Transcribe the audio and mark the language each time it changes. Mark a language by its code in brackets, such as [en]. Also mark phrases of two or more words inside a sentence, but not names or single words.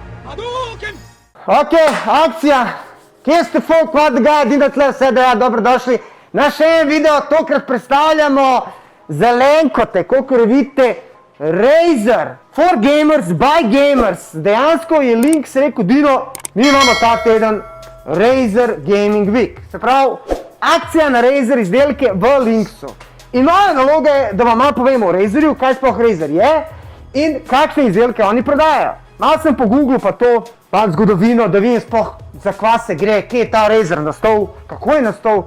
[sl] Ok, akcija. Kje ste folk, vad ga, dina tle vse, da ja, dobrodošli. Na še en video, tokrat predstavljamo zelenkote, koliko vidite, Razer. [en] For gamers, by gamers. [sl] Dejansko je Links rekel, Dino, mi imamo ta teden Razer Gaming Week. Se pravi, akcija na Razer izdelke v Linksu. In moja naloga je, da vam malo povemo o Razerju, kaj sploh Razer je in kakšne izdelke oni prodajajo. Malo sem po Google pa to, pa zgodovino, da vidim sploh za kva se gre, kje je ta Razer nastal, kako je nastal.